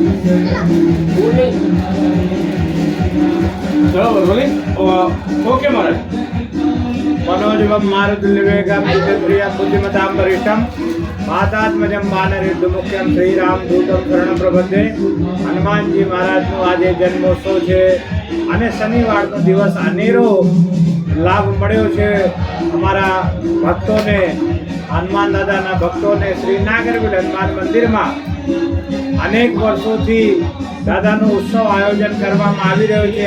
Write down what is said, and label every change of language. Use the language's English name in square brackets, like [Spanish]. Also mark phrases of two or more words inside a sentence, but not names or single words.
[Sanskrit] ओके महाराज मनोजवम मारुतिर्विवेकम बुद्धिप्रियम बुद्धिमतां वरिष्ठम मातात्मजम वानरयुद्ध मुख्यम श्रीराम दूतम शरण प्रबंधे [Gujarati] हनुमान जी महाराज નો આજે જન્મોત્સવ છે અને શનિવારનો દિવસ અનેરો લાભ મળ્યો છે અમારા ભક્તોને હનુમાન દાદાના ભક્તોને શ્રી નાગરવેલ હનુમાન મંદિરમાં અનેક વર્ષોથી દાદાનો ઉત્સવ આયોજન કરવામાં આવી રહ્યો છે।